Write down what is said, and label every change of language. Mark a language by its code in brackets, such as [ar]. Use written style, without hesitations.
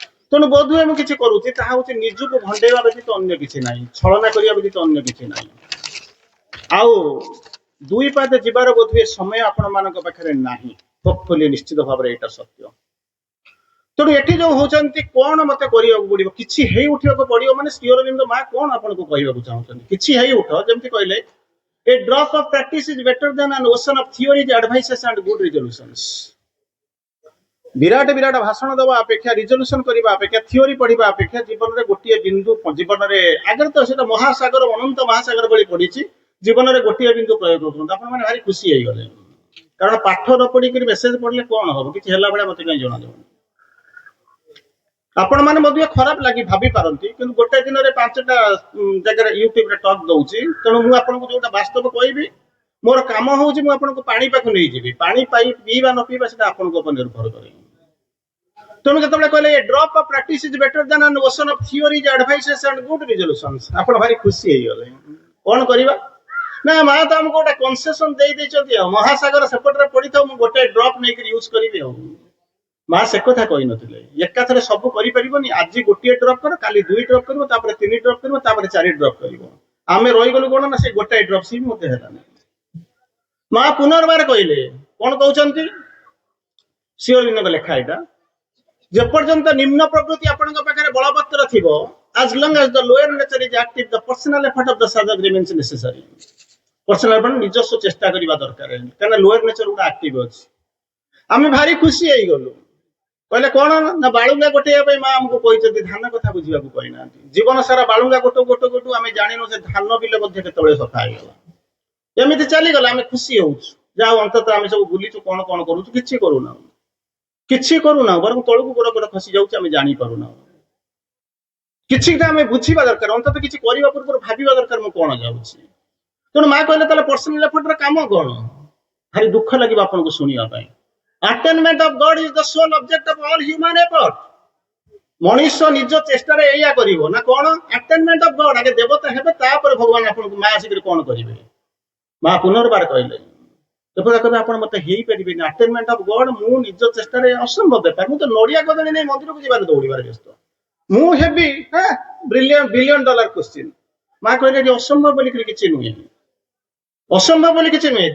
[or] ତେଣୁ ବୋଧହୁଏ ମୁଁ କିଛି କରୁଛି ତାହା ହଉଛି ନିଜକୁ ଭଣ୍ଡେଇବା ବ୍ୟତୀତ ଅନ୍ୟ କିଛି ନାହିଁ, ଛଳନା କରିବା ବ୍ୟତୀତ ଅନ୍ୟ କିଛି ନାହିଁ। ଆଉ ଦୁଇ ପାଦ ଯିବାର ବୋଧହୁଏ ସମୟ ଆପଣ ମାନଙ୍କ ପାଖରେ ନାହିଁ, ହୋପଫୁଲି ନିଶ୍ଚିତ ଭାବରେ ଏଇଟା ସତ୍ୟ। ତେଣୁ ଏଠି ଯୋଉ ହଉଛନ୍ତି କଣ ମତେ କରିବାକୁ ପଡିବ, କିଛି ହେଇ ଉଠିବାକୁ ପଡିବ, ମାନେ ଶ୍ରୀ ଅରବିନ୍ଦ ମା କଣ ଆପଣଙ୍କୁ କହିବାକୁ ଚାହୁଁଛନ୍ତି? କିଛି ହେଇ ଉଠ, ଯେମିତି କହିଲେ [en] a drop of practice is better than an ocean of theories, advices and good resolutions। [or] ବିରାଟ ବିରାଟ ଭାଷଣ ଦେବା ଅପେକ୍ଷା, ରିଜଲ୍ୟୁସନ କରିବା ଅପେକ୍ଷା, ଥିଓରି ପଢିବା ଅପେକ୍ଷା ଜୀବନରେ ଗୋଟିଏ ବିନ୍ଦୁ, ଜୀବନରେ ଆଗରେ ତ ସେଟା ମହାସାଗର, ଅନନ୍ତ ମହାସାଗର ଭଳି ପଡିଛି, ଜୀବନରେ ଗୋଟିଏ ବିନ୍ଦୁ ପ୍ରୟୋଗ କରନ୍ତୁ, ଆପଣ ମାନେ ଭାରି ଖୁସି ହେଇଗଲେ। କାରଣ ପାଠ ନ ପଢିକି ମେସେଜ ପଢିଲେ କଣ ହବ, କିଛି ହେଲା ଭଳିଆ ମତେ କାହିଁ ଜଣାଯାଉନି। ଆପଣ ମାନେ ମଧ୍ୟ ଖରାପ ଲାଗି ଭାବି ପାରନ୍ତି, କିନ୍ତୁ ଗୋଟେ ଦିନରେ 5ଟା ଜାଗାରେ ୟୁଟ୍ୟୁବରେ ଟକ୍ ଦଉଛି। ତେଣୁ ମୁଁ ଆପଣଙ୍କୁ ଯୋଉଟା ବାସ୍ତବ କହିବି, ମୋର କାମ ହଉଛି ମୁଁ ଆପଣଙ୍କୁ ପାଣି ପାଖକୁ ନେଇଯିବି, ପାଣି ପିଇବା ନ ପିଇବା ସେଟା ଆପଣଙ୍କ ଉପରେ ନିର୍ଭର କରେ। ତେଣୁ ଯେତେବେଳେ କହିଲେ [en] a drop of practice is better than an ocean of theories, advices and good resolutions, [or] ଆପଣ ଭାରି ଖୁସି ହେଇଗଲେ। କଣ କରିବା ନା ମା ତ ଆମକୁ ଗୋଟେ କନସେସନ ଦେଇଛନ୍ତି, ଆଉ ମହାସାଗର ସେପଟରେ ପଡିଥାଉ, ମୁଁ ଗୋଟେ ଡ୍ରପ୍ ନେଇକି ୟୁଜ କରିବି। ଆଉ ମା ସେ କଥା କହିନଥିଲେ, ଏକାଥରେ ସବୁ କରିପାରିବନି, ଆଜି ଗୋଟିଏ ଡ୍ରପ୍ କର, କାଲି 2 ଡ୍ରପ୍ କରିବ, ତାପରେ 3 ଡ୍ରପ୍ କରିବ, ତାପରେ 4 ଡ୍ରପ୍ କରିବ। ଆମେ ରହିଗଲୁ କଣ ନା ସେ ଗୋଟାଏ ଡ୍ରପ୍ ସି ମଧ୍ୟ ହେଲାନି। ମା ପୁନର୍ବାର କହିଲେ, କଣ କହୁଛନ୍ତି? ଶ୍ରୀ ଅରବିନ୍ଦଙ୍କ ଲେଖା ଏଇଟା, ଯେପର୍ଯ୍ୟନ୍ତ ନିମ୍ନ ପ୍ରକୃତି ଆପଣଙ୍କ ପାଖରେ ବଳବତ୍ତର ଥିବ, [en] as long as the lower nature is active, the personal effort of the sadhak remains necessary। [or] Personal effort, ନିଜସ୍ୱ ଚେଷ୍ଟା କରିବା ଦରକାର, କାରଣ ଲୋୟର ନେଚର ଗୁଡା ଆକ୍ଟିଭ ଅଛି। ଆମେ ଭାରି ଖୁସି ହେଇଗଲୁ। କହିଲେ କଣ ନା ବାଳୁଙ୍ଗା ଗୋଟେଇବା ପାଇଁ ମା ଆମକୁ କହିଛନ୍ତି, ଧାନ କଥା ବୁଝିବାକୁ କହିନାହାନ୍ତି। ଜୀବନ ସାରା ବାଳୁଙ୍ଗା ଗୋଟୁ ଆମେ ଜାଣିନୁ ଯେ ଧାନ ବିଲ ମଧ୍ୟ କେତେବେଳେ ସଫା ହେଇଗଲା। ଏମିତି ଚାଲିଗଲା, ଆମେ ଖୁସି ହଉଛୁ, ଯାହା ଅନ୍ତତଃ ଆମେ ସବୁ ବୁଲିଛୁ, କଣ କଣ କରୁଛୁ, କିଛି କରୁନାହୁଁ, ବରଂ ତଳକୁ ଗୋଡ ଗୋଡ ଖସି ଯାଉଛି, ଆମେ ଜାଣିପାରୁନାହୁଁ। କିଛିଟା ଆମେ ବୁଝିବା ଦରକାର, ଅନ୍ତତଃ କିଛି କରିବା ପୂର୍ବରୁ ଭାବିବା ଦରକାର ମୁଁ କଣ ଯାଉଛି। ତେଣୁ ମା କହିଲେ ତାହେଲେ ପର୍ସନାଲ ଏଫର୍ଟର କାମ କଣ? ଭାରି ଦୁଃଖ ଲାଗିବ ଆପଣଙ୍କୁ ଶୁଣିବା ପାଇଁ। [en] Attainment of God is the sole object of all human effort। [or] ମଣିଷ ନିଜ ଚେଷ୍ଟାରେ ଏଇଆ କରିବ ନା କଣ? [en] Attainment of God, [or] ଆଗେ ଦେବତା ହେବେ, ତାପରେ ଭଗବାନ ଆପଣଙ୍କୁ ମା ଆସିକରି କଣ କରିବେ। ମା ପୁନର୍ବାର କହିଲେ, କହିବେ ଆପଣ ମତେ ହେଇପାରିବେନି। [en] Attainment of God, [or] ମୁଁ ନିଜ ଚେଷ୍ଟାରେ ଅସମ୍ଭବ ବେପାର। ମୁଁ ତ ନଡିଆ କଦଳୀ ନେଇ ମନ୍ଦିରକୁ ଯିବାରେ ଦୌଡ଼ିବାରେ ବ୍ୟସ୍ତ। ମୁଁ ହେବି ବିଲିୟନ ଡଲାର କ୍ୱେଶ୍ଚିନ୍। ମା କହିଲେ ଏଠି ଅସମ୍ଭବ ବୋଲି କିଛି ନୁହେଁ, ଅସମ୍ଭବ ବୋଲି କିଛି ନୁହେଁ।